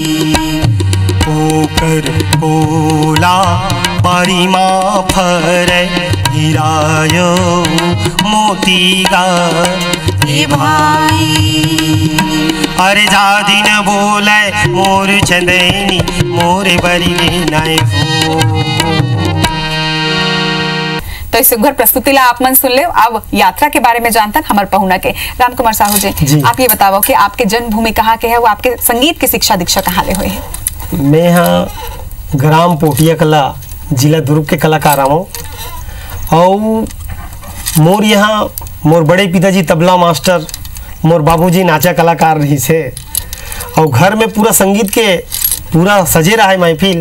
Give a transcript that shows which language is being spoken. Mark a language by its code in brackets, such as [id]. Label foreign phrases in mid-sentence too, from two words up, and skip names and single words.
[hne] ओकर कोला बारी माँ फरे हीरायो मोती गा ए भाई अरे जादी न बोले मोर चंदेनी मोरे बरी गिनाए हो। तो इस सुघर प्रस्तुति ला आप मन सुन ले। अब यात्रा के बारे में जानतन हमारे पहुना के राम कुमार साहू जी आप ये बताओ कि आपके जन्मभूमि कहाँ के है, वो आपके संगीत की शिक्षा दीक्षा कहाँ ले हुए है? मैं यहाँ ग्राम पोटिया कला जिला दुर्ग के कलाकार हूँ और मोर यहाँ मोर बड़े पिताजी तबला मास्टर मोर बाबूजी नाचा कलाकार रही से और घर में पूरा संगीत के पूरा सजे रहा है महफिल।